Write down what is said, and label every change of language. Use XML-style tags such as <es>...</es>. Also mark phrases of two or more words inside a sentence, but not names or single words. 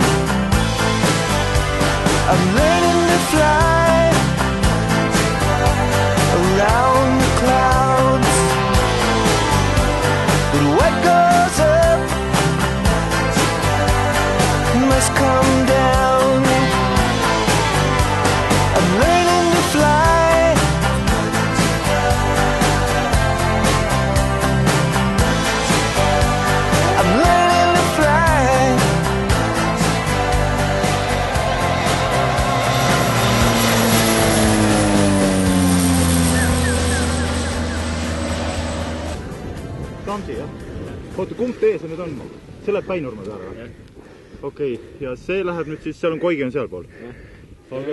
<en>I'm learning to fly around the clouds, but what goes up must come down. I'm learning to fly. I'm learning to fly.</en> <et>Tamsi, jah? Oota, kumb tee see nüüd on? See läheb Päinurme peale või? Okei, ja see läheb nüüd siis, seal on Koigi on sealpool.</et>